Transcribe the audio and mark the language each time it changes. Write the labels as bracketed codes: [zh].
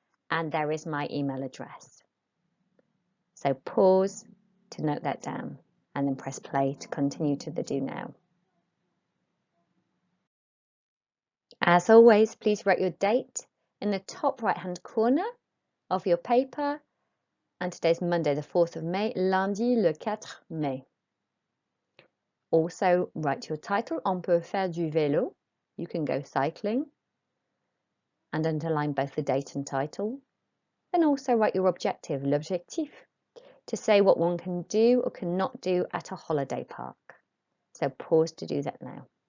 [en] And there is my email address. So pause to note that down and then press play to continue to the do now. As always, please write your date in the top right-hand corner of your paper. And today's Monday, the 4th of May, [fr] lundi le 4 mai. [en] Also, write your title, [fr] On peut faire du vélo. [en] You can go cycling. And underline both the date and title. And also write your objective, l'objectif, to say what one can do or cannot do at a holiday park. So pause to do that now.